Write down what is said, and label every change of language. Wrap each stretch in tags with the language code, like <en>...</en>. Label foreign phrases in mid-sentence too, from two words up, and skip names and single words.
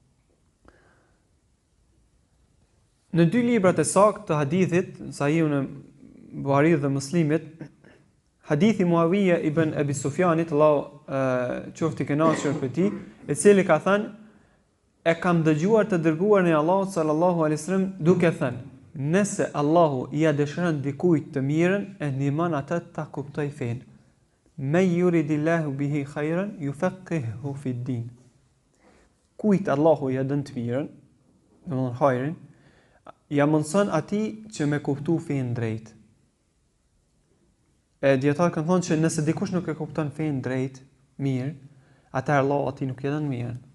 <sq>Në 2 librat e saktë të hadithit, Sahihun e Buhariut dhe Muslimit, hadithi Muawiya ibn Abi Sufjanit, Allahu qoftë i kënaqur për tij, i cili ka thënë: e kam dëgjuar të dërguarin e Allahut</sq> <ar>صلى الله عليه وسلم</ar> <sq>duke thënë: nëse Allahu ja dëshiron dikujt të mirën, e ndihmon atë ta kuptoj fen.</sq> <ar>من يرد الله به خيرا يفقهه في الدين.</ar> <sq>Kujt Allahu ja dën të mirën, domethënë hajrin, ja mundson atij që me kuptu fen drejt. E dietar kanë thonë që nëse dikush nuk e kupton fen drejt, mirë, atëherë Allahu atij nuk ja dën mirën.</sq>